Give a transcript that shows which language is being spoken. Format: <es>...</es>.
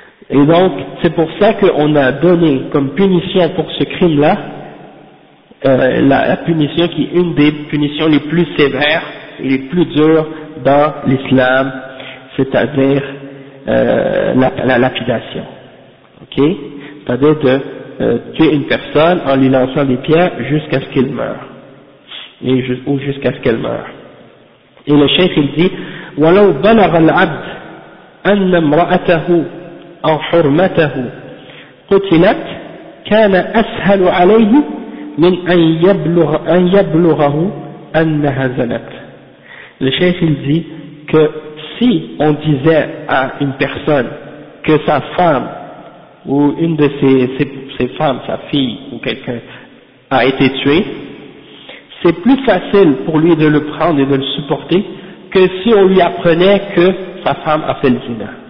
<fr>Et donc, c'est pour ça qu'on a donné comme punition pour ce crime-là, la punition qui est une des punitions les plus sévères et les plus dures dans l'islam, c'est-à-dire la lapidation. Okay? C'est-à-dire de tuer une personne en lui lançant des pierres jusqu'à ce qu'il meure, ou jusqu'à ce qu'elle meure. Et le cheikh il dit,</fr> <ar>« وَلَوْ بَلَغَ الْعَبْدِ أَنَّ امْرَأَتَهُ أو حرمته قتلت كان أسهل عليه من أن يبلغ يبلغه أنها زنت.</ar> <fr>Le cheikh il dit que si on disait à une personne que sa femme ou une de ses femmes, sa fille ou quelqu'un a été tuée, c'est plus facile pour lui de le prendre et de le supporter que si on lui apprenait que sa femme a fait le zina.</fr>